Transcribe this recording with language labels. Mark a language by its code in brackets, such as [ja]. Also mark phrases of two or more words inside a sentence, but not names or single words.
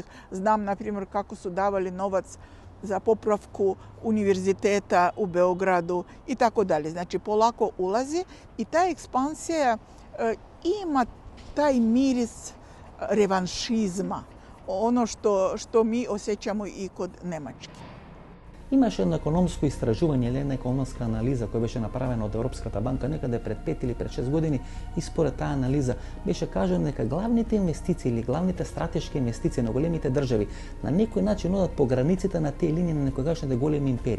[sr] Znam, na primjer, kako su davali novac za popravku univerziteta u Beogradu i tako dalje. Znači, polako ulazi i ta ekspansija ima taj miris revanšizma, ono što mi osjećamo i kod Nemačke. [mk] Имаше едно економско истражување или една економска анализа која беше направена од Европската банка некаде пред 5 или пред 6 години и според таа анализа беше кажано дека главните инвестиции или главните стратешки инвестиции на големите држави на некој начин одат по границите на тие линии на некогашните големи империи.